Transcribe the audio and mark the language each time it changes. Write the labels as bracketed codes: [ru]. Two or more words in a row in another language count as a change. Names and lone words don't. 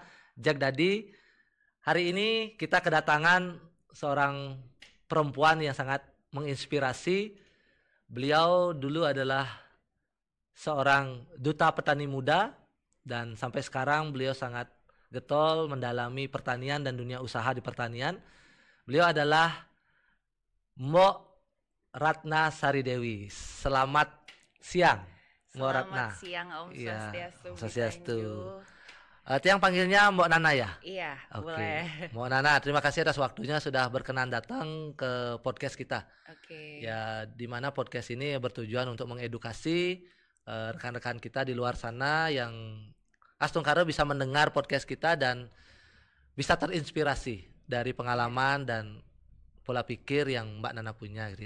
[id] Jag Dadi, hari ini kita kedatangan seorang perempuan yang sangat menginspirasi. Beliau dulu adalah seorang duta petani muda dan sampai sekarang beliau sangat getol mendalami pertanian dan dunia usaha di pertanian. Beliau adalah Mbok Ratna Sari Dewi. Selamat siang, Mbok Ratna. Selamat siang [sa] Om Swastiastu. Om Swastiastu. [id] Tiang panggilnya Mbok Nana ya? Iya, Oke. boleh. Mbok Nana, terima kasih atas waktunya sudah berkenan datang ke podcast kita. Oke. Ya, di mana podcast ini bertujuan untuk mengedukasi rekan-rekan kita di luar sana yang astungkara bisa mendengar podcast kita dan bisa terinspirasi dari pengalaman dan pola pikir yang Mbak Nana punya gitu ya.